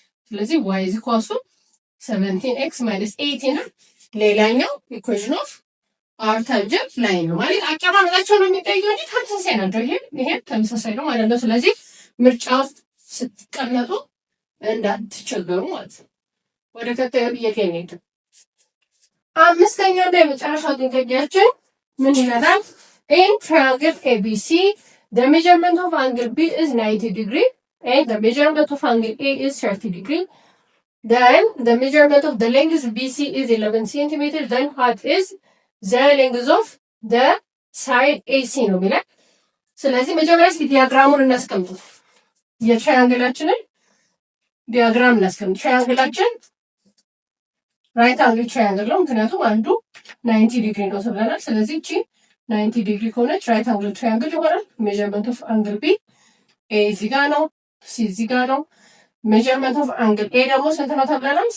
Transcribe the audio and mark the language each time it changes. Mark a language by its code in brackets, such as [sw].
[am] ስለዚህ [en] y is equal to 17x minus 18 [am] ነው። ሌላኛው ኢኩዌሽን ኦፍ አር ታንጀንት ላይን ነው ማለት አቀማመጣቸው ነው የሚጠየው እንጂ ተመሳሳይ ናቸው። ይሄ ተመሳሳይ ነው ማለት ነው። ስለዚህ ምርጫ ውስጥ ስትቀመጡ እንዳትቸገሩ ማለት ነው። ወደ ቀጣዩ ጥያቄ እንሂድ። አምስተኛው ላይ የመጨረሻው ጥያቄያችን ምን ይላል? [en] In triangle ABC, the measurement of angle B is 90 degree and the measurement of angle A is 30 degree. Then the measurement of the length BC is 11 centimeter. Then what is the length of the side AC [am] ነው የሚለው። ስለዚህ መጀመሪያ እስኪ ዲያግራሙን እናስቀምጥ። የትራያንግላችንን ዲያግራም እናስቀምጥ። ትራያንግላችን ራይት አንግል ትራያንግል ነው፣ ምክንያቱም አንዱ 90 ዲግሪ ነው ተብለናል። ስለዚህ እቺ 90 ዲግሪ ከሆነች ራይት አንግል ትራያንግል ይሆናል። ሜዠርመንት ኦፍ አንግል ቢ ኤ እዚህ ጋር ነው፣ ሲ እዚህ ጋር ነው። ሜዠርመንት ኦፍ አንግል ኤ ደግሞ ስንት ነው ተብለናል?